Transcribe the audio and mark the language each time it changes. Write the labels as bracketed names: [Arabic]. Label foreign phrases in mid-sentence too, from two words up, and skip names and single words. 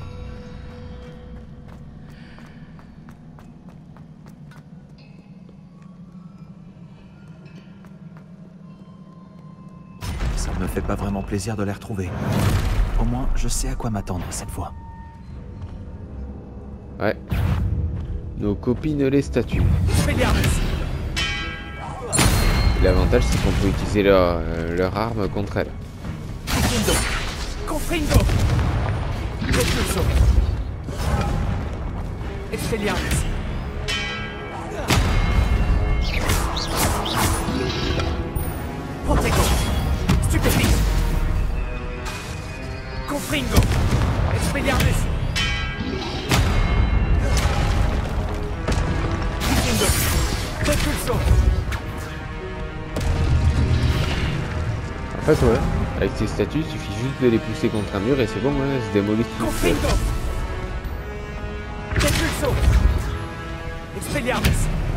[French] Ça me fait pas vraiment plaisir de les retrouver. Au moins, je sais à quoi m'attendre cette fois. Ouais. Nos copines les statues. L'avantage, c'est qu'on peut utiliser leur arme contre elles. Confringo. Repulso. Expelliarmus. Protego. Stupéfique. Confringo. Expelliarmus. Repulso. En fait, ouais. Avec ces statues, il suffit juste de les pousser contre un mur et c'est bon, ouais, elles se démolissent toutes seules. Repulso. Expelliarmus.